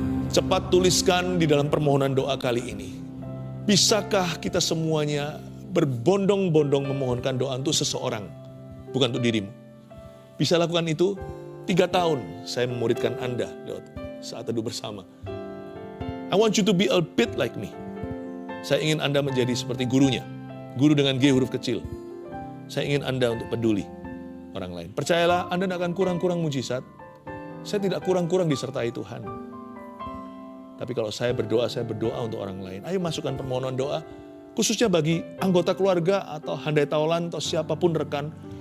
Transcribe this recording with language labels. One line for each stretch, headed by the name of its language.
Indonesian: Cepat tuliskan di dalam permohonan doa kali ini. Bisakah kita semuanya berbondong-bondong memohonkan doa untuk seseorang, bukan untuk dirimu? Bisa lakukan itu? 3 tahun saya memuridkan Anda lewat saat teduh bersama.
English: I want you to be a bit like me.
Indonesian: Saya ingin Anda menjadi seperti gurunya. Guru dengan G huruf kecil. Saya ingin Anda untuk peduli orang lain. Percayalah, Anda tidak akan kurang-kurang mujizat. Saya tidak kurang-kurang disertai Tuhan. Tapi kalau saya berdoa untuk orang lain. Ayo masukkan permohonan doa, khususnya bagi anggota keluarga atau handai taulan atau siapapun rekan.